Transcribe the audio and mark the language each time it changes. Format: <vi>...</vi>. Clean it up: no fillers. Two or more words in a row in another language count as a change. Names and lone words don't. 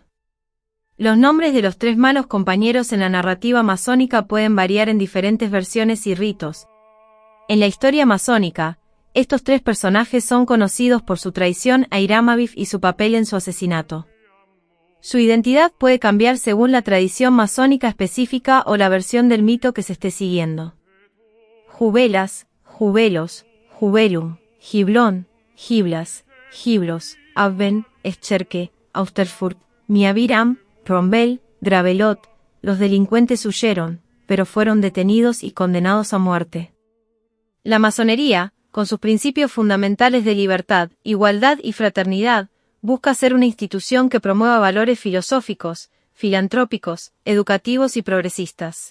<es>Los nombres de los tres malos compañeros en la narrativa masónica pueden variar en diferentes versiones y ritos. En la historia masónica, estos tres personajes son conocidos por su traición a Hiram Abiff y su papel en su asesinato. Su identidad puede cambiar según la tradición masónica específica o la versión del mito que se esté siguiendo. Jubelas, Jubelos, Jubelum, Giblón, Giblas, Giblos, Abben, Escherke, Austerfurt, Miabiram, Rombel, Gravelot, los delincuentes huyeron, pero fueron detenidos y condenados a muerte. La masonería, con sus principios fundamentales de libertad, igualdad y fraternidad, busca ser una institución que promueva valores filosóficos, filantrópicos, educativos y progresistas.</es>